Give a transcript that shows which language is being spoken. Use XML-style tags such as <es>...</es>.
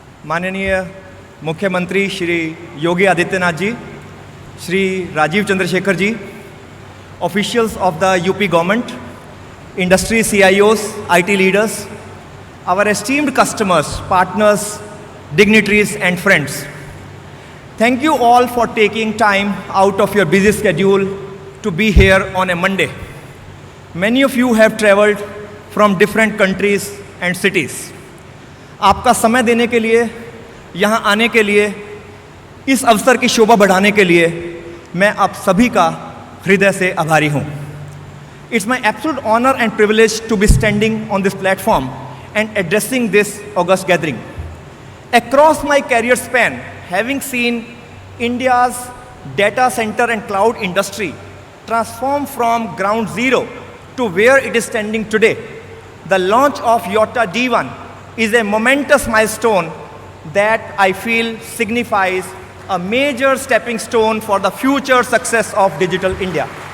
<hi>माननीय मुख्यमंत्री</hi> <en>Shri Yogi Adityanath ji, Shri Rajeev Chandrasekhar ji, officials of the UP government, industry CIOs, IT leaders, our esteemed customers, partners, dignitaries and friends. Thank you all for taking time out of your busy schedule to be here on a Monday. Many of you have traveled from different countries and cities.</en> <hi>आपका समय देने के लिए, यहाँ आने के लिए, इस अवसर की शोभा बढ़ाने के लिए मैं आप सभी का हृदय से आभारी हूँ.</hi> <en>It's my absolute honor and privilege to be standing on this platform and addressing this august gathering. Across my career span, having seen India's data center and cloud industry transform from ground zero to where it is standing today, the launch of Yota D1 is a momentous milestone that I feel signifies a major stepping stone for the future success of digital India.</en>